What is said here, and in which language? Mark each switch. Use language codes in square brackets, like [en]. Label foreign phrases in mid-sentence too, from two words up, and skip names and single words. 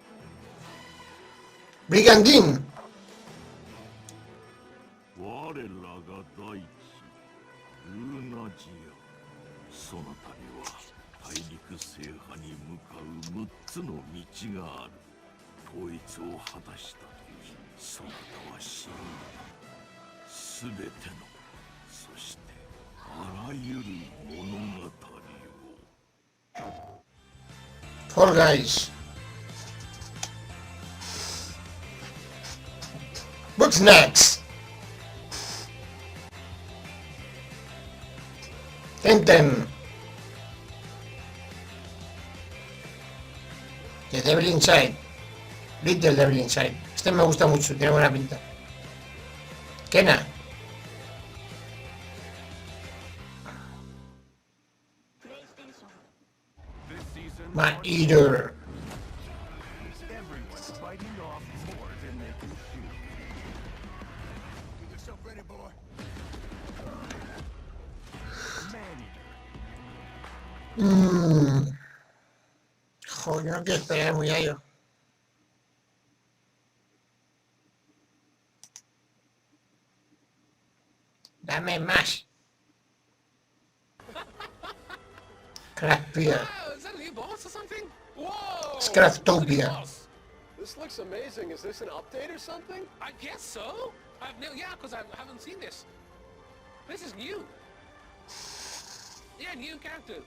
[ja] Brigandine. 我らが大地ルーナジア、その度は大陸制覇に向かう6つの道がある。統一を果たした時、そなたは死んだ。すべての、そしてあらゆる物語を。 [es] Fall Guys. Bugsnax. Tenten. Devil Inside. Little Devil Inside. Este me gusta mucho, tiene buena pinta. Kena. Man Eater. Joder, no quiero esperar muy a ello. Dame más. [en] Craft beer. Wow, is that a new boss or something? Whoa! Craftopia. This looks amazing. Is this an update or something? I guess so. Yeah, because I haven't seen this. This is new. Yeah, new characters.